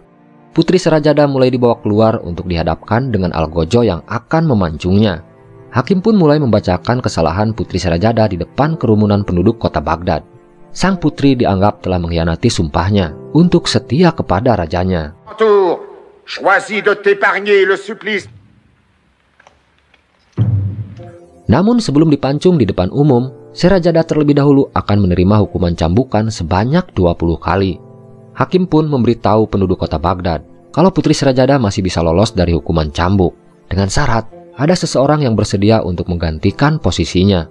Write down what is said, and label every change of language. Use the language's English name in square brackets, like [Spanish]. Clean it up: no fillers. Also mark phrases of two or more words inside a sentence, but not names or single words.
[Indonesian] Putri Serajada mulai dibawa keluar untuk dihadapkan dengan algojo yang akan memancungnya. Hakim pun mulai membacakan kesalahan Putri Serajada di depan kerumunan penduduk kota Baghdad. Sang putri dianggap telah mengkhianati sumpahnya untuk setia kepada rajanya. [French] Choisis de t'épargner le supplice. [Indonesian] Namun sebelum dipancung di depan umum, Serajada terlebih dahulu akan menerima hukuman cambukan sebanyak 20 kali. Hakim pun memberitahu penduduk kota Baghdad kalau Putri Serajada masih bisa lolos dari hukuman cambuk, dengan syarat ada seseorang yang bersedia untuk menggantikan posisinya.